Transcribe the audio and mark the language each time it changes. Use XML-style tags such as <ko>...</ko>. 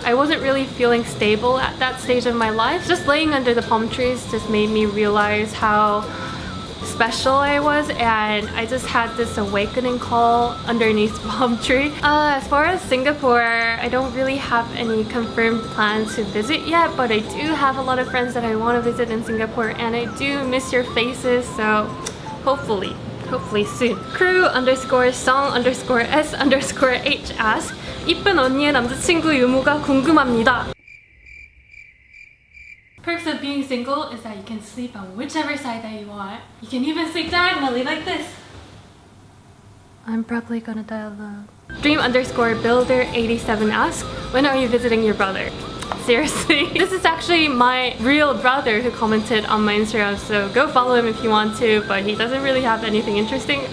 <en>I wasn't really feeling stable at that stage of my life. Just laying under the palm trees just made me realize how special I was, and I just had this awakening call underneath the palm tree. As far as Singapore, I don't really have any confirmed plans to visit yet, but I do have a lot of friends that I want to visit in Singapore, and I do miss your faces, so hopefully soon. crew_song_s_h asks,</en> <ko>이쁜 언니의 남자친구 유무가 궁금합니다.</ko> <en>Perks of being single is that you can sleep on whichever side that you want. You can even sleep diagonally like this. I'm probably gonna die alone. Dream_builder87 asks, when are you visiting your brother? Seriously? This is actually my real brother who commented on my Instagram, so go follow him if you want to, but he doesn't really have anything interesting.</en>